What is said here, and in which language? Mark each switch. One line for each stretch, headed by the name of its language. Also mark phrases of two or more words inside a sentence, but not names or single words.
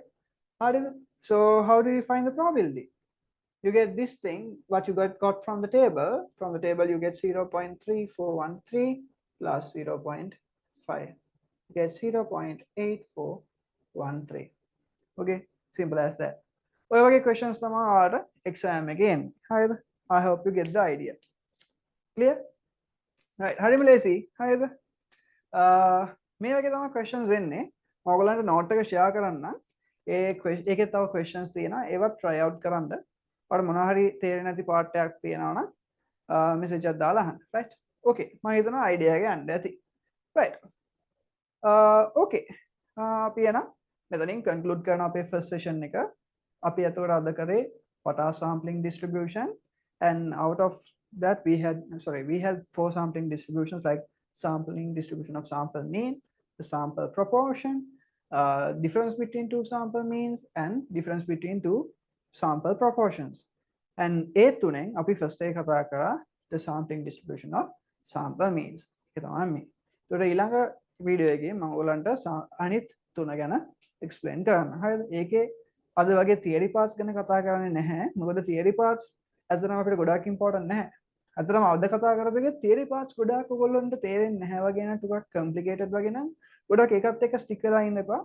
English: So how do you find the probability? You get this thing, what you got from the table. From the table, you get 0.3413 plus 0.5. You get 0.8413. Okay, simple as that.
Sinhala: ඔය වගේ questions තමයි ඔයාලට exam එකේ එන්නේ. හරිද?
English: I hope you get the idea. Clear? Right.
Sinhala: හරිම ලේසි. හරිද? මේ වගේ තමයි questions එන්නේ. ඔයගොල්ලන්ට note එක share කරන්න. ඒකේ තව questions තියෙනවා ඒවත්
English: try out
Sinhala: කරන්න ඔයාලට මොනවා හරි තේරෙන්නේ නැති part එකක් තියෙනවා නම් message එකක් දාලා අහන්න
English: right okay
Sinhala: මම හිතනවා idea එක යන්න ඇති
English: right okay
Sinhala: අපි එන මෙතනින් conclude කරන අපේ first session එක අපි එතකොට අද කරේ
English: what are sampling distribution and out of that we had 4 sampling distributions like sampling distribution of sample mean, the sample proportion, difference between two sample means and difference between two sample proportions.
Sinhala: And ඒ තුනෙන් අපි first එක කතා කරා
English: the sampling distribution of sample means.
Sinhala: ඒක තමයි මේ. ඒතකොට ඊළඟ වීඩියෝ එකේ මම ඔයගලන්ට අනිත් තුන ගැන explain කරන්න. හරිද? ඒකේ අද වගේ
English: theory parts
Sinhala: ගැන කතා කරන්නේ නැහැ. මොකද
English: theory parts
Sinhala: ඇත්තටම අපිට ගොඩාක් important නැහැ. අතරම අද කතා කරපු
English: theory parts
Sinhala: ගොඩාක් ඔයගොල්ලන්ට තේරෙන්නේ නැහැ වගේ නම් ටිකක් complicated වගේ නම් ගොඩක් එකත් එක්ක stick වෙලා ඉන්න එපා.